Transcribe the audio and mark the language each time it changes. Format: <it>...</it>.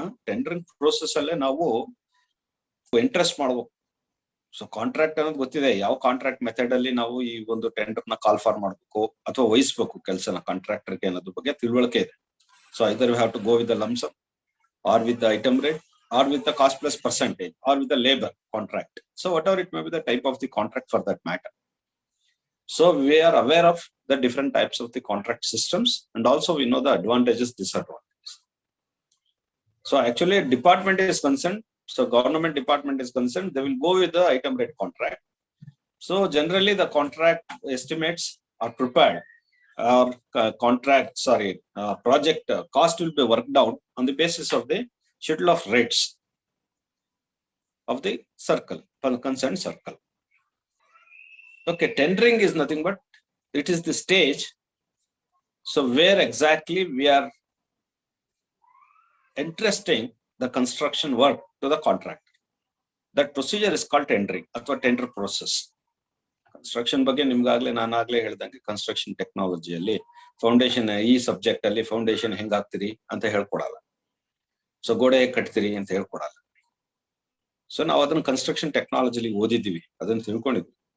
<kn>Tendering process ಅಲ್ಲೇ ನಾವು interest ಮಾಡ್ಬೇಕು. ಸೊ ಕಾಂಟ್ರಾಕ್ಟ್ ಅನ್ನೋದು ಗೊತ್ತಿದೆ, ಯಾವ ಕಾಂಟ್ರಾಕ್ಟ್ ಮೆಥಡ್ ಅಲ್ಲಿ ನಾವು ಈ ಒಂದು ಟೆಂಡರ್ ನ ಕಾಲ್ ಫಾರ್ ಮಾಡ್ಬೇಕು ಅಥವಾ ವಹಿಸ್ಬೇಕು ಕೆಲಸನ ಕಾಂಟ್ರಾಕ್ಟರ್ಗೆ ಅನ್ನೋದ್ರ ಬಗ್ಗೆ ತಿಳುವಳಿಕೆ ಇದೆ.</kn> <en>So either we have to go with the lump sum or with the item rate or with the cost plus percentage or with the labor contract. So whatever it may be the type of the contract for that matter. So we are aware of the different types of the contract systems, and also we know the advantages, disadvantages. So actually department is concerned, so government department is concerned, they will go with the item rate contract. So generally the contract estimates are prepared, or project cost will be worked out on the basis of the schedule of rates of the concerned circle. Okay, tendering is nothing but it is the stage so where exactly we are entrusting the construction work to the contractor. That procedure is called tendering ಅಥವಾ tender process.</en> <kn>Construction ಬಗ್ಗೆ ನಿಮ್ಗಾಗ್ಲೇ ನಾನಾಗ್ಲೇ ಹೇಳ್ದಂಗೆ construction ಟೆಕ್ನಾಲಜಿಯಲ್ಲಿ foundation, ಈ subject ಅಲ್ಲಿ foundation ಹೆಂಗ್ ಹಾಕ್ತಿರಿ ಅಂತ ಹೇಳ್ಕೊಡಲ್ಲ. So ಗೋಡೆ ಹೇಗ್ ಕಟ್ತೀರಿ ಅಂತ ಹೇಳ್ಕೊಡಲ್ಲ. ಸೊ ನಾವು ಅದನ್ನ ಕನ್ಸ್ಟ್ರಕ್ಷನ್ ಟೆಕ್ನಾಲಜಿಲಿ ಓದಿದ್ದೀವಿ, ಅದನ್ನ ತಿಳ್ಕೊಂಡಿದ್ವಿ.</kn>